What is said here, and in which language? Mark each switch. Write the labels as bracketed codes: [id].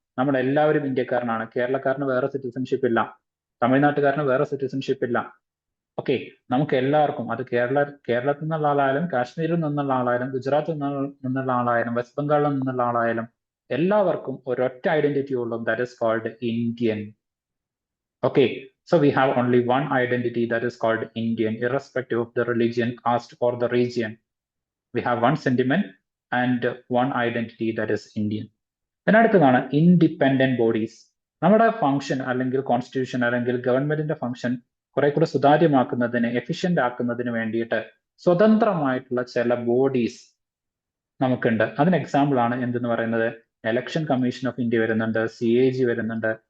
[ml] നമ്മൾ എല്ലാവരും ഇന്ത്യക്കാരനാണ്. കേരളക്കാരന് വേറെ സിറ്റിസൺഷിപ്പ് ഇല്ല, തമിഴ്നാട്ടുകാരന് വേറെ സിറ്റിസൺഷിപ്പ് ഇല്ല. ഓക്കെ, നമുക്ക് എല്ലാവർക്കും, അത് കേരളത്തിൽ നിന്നുള്ള ആളായാലും കാശ്മീരിൽ നിന്നുള്ള ആളായാലും ഗുജറാത്തിൽ നിന്നുള്ള ആളായാലും വെസ്റ്റ് ബംഗാളിൽ നിന്നുള്ള ആളായാലും എല്ലാവർക്കും ഒരൊറ്റ ഐഡന്റിറ്റി ഉള്ളൂ, [en] That is called Indian. Okay, so we have only one identity, that is called Indian, irrespective of the religion, caste, or the region. We have one sentiment and one identity, that is Indian. [ml] Then അടുത്തതാണ് independent bodies. നമ്മുടെ function അല്ലെങ്കിൽ constitution അല്ലെങ്കിൽ ഗവൺമെന്റിന്റെ function കുറെ കൂടെ സുതാര്യമാക്കുന്നതിന്, efficient ആക്കുന്നതിന് വേണ്ടിയിട്ട് സ്വതന്ത്രമായിട്ടുള്ള ചില bodies നമുക്കുണ്ട്. അതിന് എക്സാമ്പിൾ ആണ് എന്തെന്ന് പറയുന്നത്, ഇലക്ഷൻ കമ്മീഷൻ ഓഫ് ഇന്ത്യ വരുന്നുണ്ട്, CAG വരുന്നുണ്ട്.